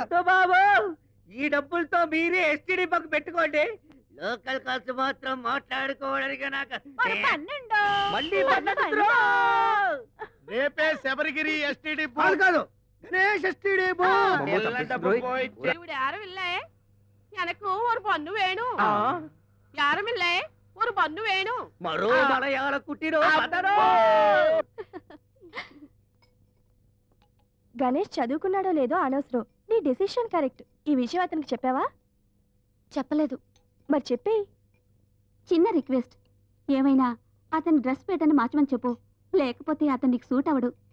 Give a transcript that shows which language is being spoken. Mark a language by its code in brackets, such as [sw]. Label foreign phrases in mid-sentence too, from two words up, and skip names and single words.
[te] వద్దు బాబు, ఈ డబ్బులతో మీరే [en] STD buck [te] పెట్టుకోండి. [en] local calls [te] మాత్రం మాట్లాడుకోవడానికి నాకు మళ్ళీ రేపే శబరిగిరి [en] STD [te] వాళ్ళు బూత్ కాదు, గణేష్ [en] STD booth. [te] తెల్ల డబ్బు పోయి [ta] ഇവിടെ யாரும் இல்ல எனக்கு ஒரு பொண்ணு வேணும் யாரும் இல்ல ஒரு பொண்ணு வேணும் [te] మరో మలయాళ కుట్టిరో గణేష్ చదువుకున్నాడో లేదో అనవసరం, నీ [en] decision correct. [te] ఈ విషయం అతనికి చెప్పావా? చెప్పలేదు. మరి చెప్పేయి. చిన్న రిక్వెస్ట్, ఏమైనా అతని [en] dress patternని [te] మార్చమని చెప్పు, లేకపోతే అతనికి సూట్ అవడు.